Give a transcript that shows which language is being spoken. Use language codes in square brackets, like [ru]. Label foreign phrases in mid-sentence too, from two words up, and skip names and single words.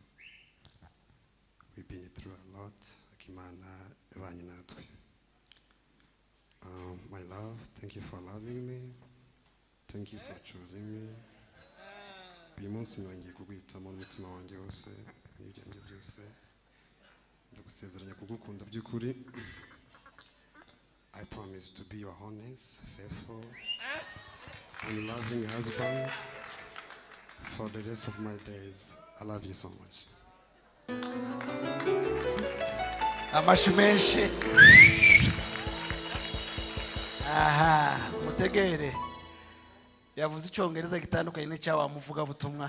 [en] we've been through a lot [rw] Imana yabanye natwe [en] my love thank you for loving me thank you for choosing me [rw] uyu munsi nongeye kuguhitamo n'umutima wanjye wose n'ibyanjye byose ndagusezeranya kugukunda by'ukuri [en] I promise to be your honest, faithful, and loving husband for the rest of my days. I love you so much. [rw] Amashimenshi. Aha, mutegere. Yavuze icyongereza gitandukanye n'icyawa muvuga butumwa.